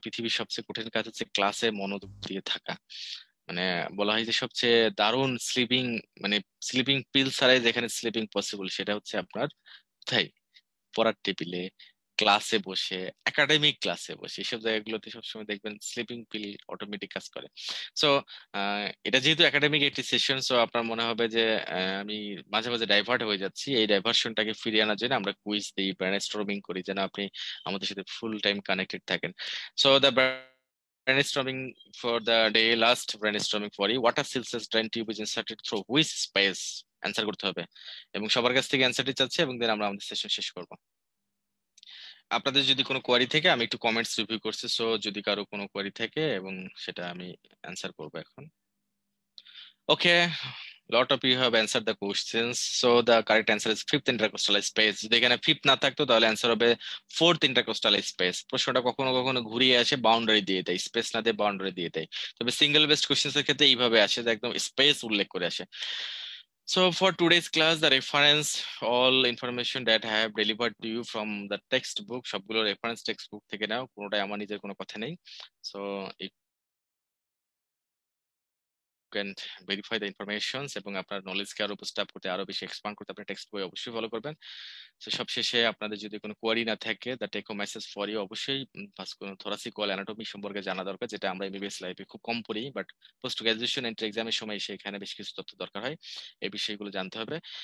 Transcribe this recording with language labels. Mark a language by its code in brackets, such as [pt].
[bn] পৃথিবীর সবচেয়ে কঠিন কাজ হচ্ছে ক্লাসে মনোযোগ দিয়ে থাকা। মানে বলা হয় যে সবচেয়ে দারুণ স্লিপিং, মানে স্লিপিং পিল ছাড়াই যেখানে স্লিপিং পসিবল সেটা হচ্ছে আপনার কোথায়, পড়ার টেবিলে, ক্লাসে বসে, একাডেমিক ক্লাসে বসে, এইসব জায়গাগুলোতে সবসময় দেখবেন স্লিপিং পিল অটোমেটিক কাজ করে। সো এটা যেহেতু একাডেমিক একটি সেশন, সো আপনার মনে হবে যে আমি মাঝে মাঝে ডাইভার্ট হয়ে যাচ্ছি। এই ডাইভার্সনটাকে ফিরিয়ে আনার জন্য আমরা কুইজ দিই, ব্রেনস্টর্মিং করি, যেন আপনি আমাদের সাথে ফুল টাইম কানেক্টেড থাকেন। [en] So the brainstorming for the day, last brainstorming for you, what are Celsius drain tube is inserted through which space? [bn] Answer করতে হবে, এবং সবার কাছ থেকে অ্যান্সারটি চাচ্ছি, এবং দেন আমরা আমাদের সেশন শেষ করব। আপনাদের যদি কোনো কোয়ারি থেকে, আমি একটু কমেন্টস রিভিউ করছি, সো যদি কারো কোনো কোয়ারি থাকে, এবং সেটা আমি অ্যান্সার করবো এখন। [en] Okay, lot of you have answered the questions, so the correct answer is fifth intercostal space। [bn] যদি এখানে ফিফথ না থাকতো তাহলে অ্যান্সার হবে ফোর্থ ইন্টারকোস্টাল স্পেস। প্রশ্নটা কখনো কখনো ঘুরিয়ে আসে, বাউন্ডারি দিয়ে দেয়, স্পেস না দিয়ে বাউন্ডারি দিয়ে দেয়। তবে সিঙ্গেল বেসড কোশ্চেন্স এর ক্ষেত্রে এইভাবে আসে যে একদম স্পেস উল্লেখ করে আসে। [en] So for today's class, the reference, all information that I have delivered to you from the textbook, [bn] সবগুলো রেফারেন্স টেক্সট বুক থেকে নাও, কোনোটাই আমার নিজের কোনো কথা নেই। [en] So you can verify the informations, [bn] এবং আপনার নলেজকে আরো বুস্ট আপ করতে, আরো বেশি এক্সপান্ড করতে আপনার টেক্সট বই অবশ্যই ফলো করবেন। তো সবশেষে আপনাদের যদি কোনো কোয়ারি না থাকে, [en] the take home message for you, [bn] অবশ্যই থোরাসিক ওয়াল অ্যানাটমি সম্পর্কে জানা দরকার, যেটা আমরা এমবিবিএস লাইফে খুব কম পড়ি, বাট পোস্ট গ্রাজুয়েশন এন্ট্রি এক্সামের সময় সেখানে বেশ কিছু তথ্য দরকার হয়। এই বিষয়গুলো জানতে হবে।